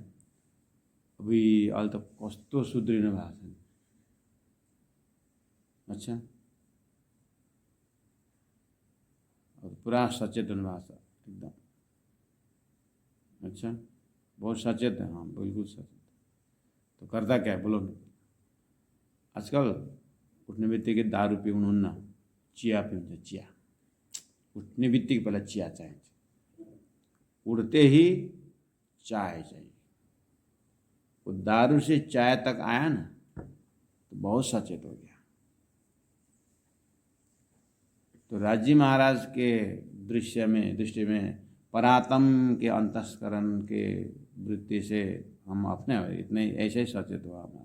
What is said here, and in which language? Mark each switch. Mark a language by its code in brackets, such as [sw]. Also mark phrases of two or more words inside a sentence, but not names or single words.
[ne] अभी अहिले त कस्तो सुध्रिनु भएको छ। अच्छा, अब पूरा सचेत हुनु भएको छ एकदम। [hi] अच्छा, बहुत सचेत है। हाँ बिल्कुल सचेत। तो करता क्या है बोलो न। [ne] आजकल उठ्ने बित्तिकै दारू पिउनुहुन्न, चिया पिउँछ। चिया उठ्ने बित्तिकै पहिला चिया चाहिन्छ, [hi] उठते ही चाय चाहिए। वो दारू से चाय तक आया ना तो बहुत सचेत हो गया। तो राजी महाराज के दृष्टि में परातम के अंतस्करण के वृत्ति से हम अपने इतने ऐसे ही सचेत हुआ।